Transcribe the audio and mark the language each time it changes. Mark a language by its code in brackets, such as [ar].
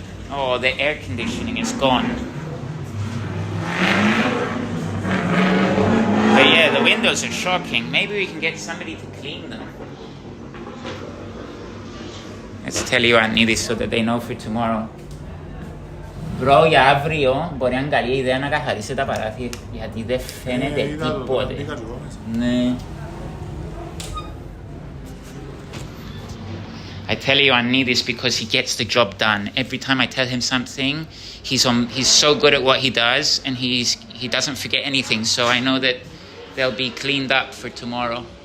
[en] Oh, the air conditioning is gone. But yeah, the windows are shocking. Maybe we can get somebody to clean them. Let's tell you Anidis so that they know for tomorrow. [el] Bro, για αύριο μπορεί να είναι καλή ιδέα να καθαρίσει τα παράθυρα, γιατί δεν φαίνεται τίποτε. Ναι. [en] I tell you I need this because he gets the job done. Every time I tell him something, he's so good at what he does, and he doesn't forget anything. So I know that they'll be cleaned up for tomorrow.